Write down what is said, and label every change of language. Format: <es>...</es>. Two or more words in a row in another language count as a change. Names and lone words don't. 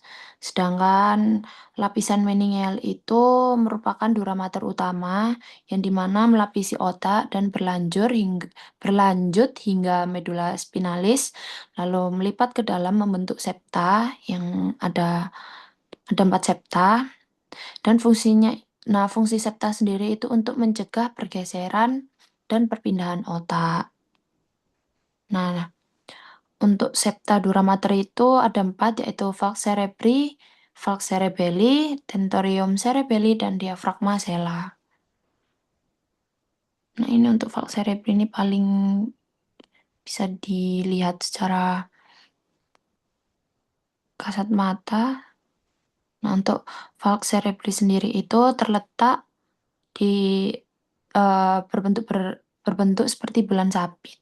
<id>Sedangkan lapisan meningeal itu merupakan</id> <la>dura mater</la> <id>utama yang dimana melapisi otak dan berlanjut hingga</id> <la>medula spinalis,</la> <id>lalu melipat ke dalam membentuk septa yang ada 4 septa dan fungsi septa sendiri itu untuk mencegah pergeseran dan perpindahan otak. Nah, untuk septa</id> <la>dura mater</la> <id>itu ada 4, yaitu</id> <la>falx cerebri, falx cerebelli, tentorium cerebelli,</la> <id>dan diafragma sella. Nah, ini untuk</id> <la>falx cerebri</la> <id>ini paling bisa dilihat secara kasat mata. Nah, untuk</id> <la>falx cerebri</la> <id>sendiri itu terletak di berbentuk seperti bulan sabit.</id>